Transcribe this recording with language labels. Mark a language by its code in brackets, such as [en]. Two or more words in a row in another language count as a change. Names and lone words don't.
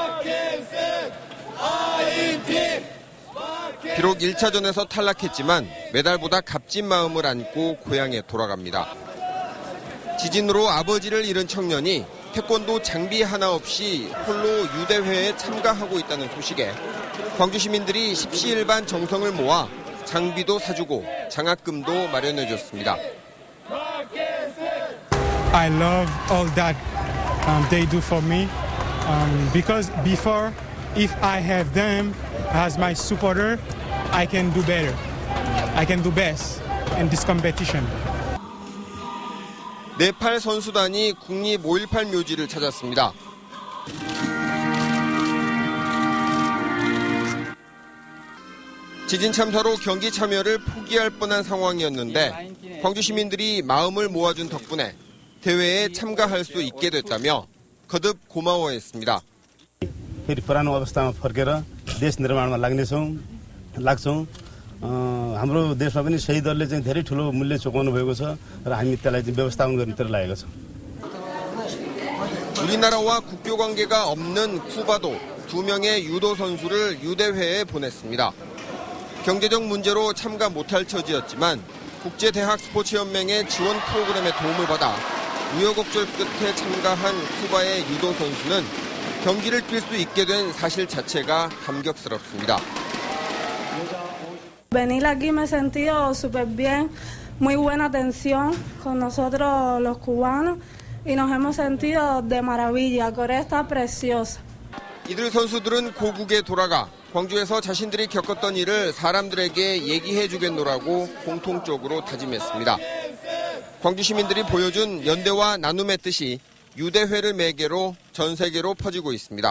[ko] 비록 1차전에서 탈락했지만 메달보다 값진 마음을 안고 고향에 돌아갑니다. 지진으로 아버지를 잃은 청년이 태권도 장비 하나 없이 홀로 유대회에 참가하고 있다는 소식에 광주 시민들이 십시일반 정성을 모아 장비도 사주고 장학금도 마련해줬습니다. [en] I love all that they do for me because before, if I have them as my supporter, I can do better. I can do best in this competition. [ko] 네팔 선수단이 국립 5.18 묘지를 찾았습니다. 지진 참사로 경기 참여를 포기할 뻔한 상황이었는데 광주 시민들이 마음을 모아준 덕분에 대회에 참가할 수 있게 됐다며 거듭 고마워했습니다. [ne] पुरानो अवस्थामा फर्केर देश निर्माणमा लाग्छौँ हाम्रो देशमा पनि शहीदहरूले चाहिँ धेरै ठुलो मूल्य चुकाउनु भएको छ र हामी त्यसलाई व्यवस्थापन गर्नेतिर लागेका छौँ. [ko] 우리나라와 국교 관계가 없는 쿠바도 2명의 유도 선수를 유대회에 보냈습니다. 경제적 문제로 참가 못할 처지였지만 국제대학 스포츠연맹의 지원 프로그램의 도움을 받아 우여곡절 끝에 참가한 쿠바의 유도 선수는 경기를 뛸 수 있게 된 사실 자체가 감격스럽습니다. [es] Venir aquí me he sentido súper bien, muy buena atención con nosotros los cubanos y nos hemos sentido de maravilla. Corea está preciosa. [ko] 이들 선수들은 고국에 돌아가 광주에서 자신들이 겪었던 일을 사람들에게 얘기해 주겠노라고 공통적으로 다짐했습니다. 광주 시민들이 보여준 연대와 나눔의 뜻이 유대회를 매개로 전 세계로 퍼지고 있습니다.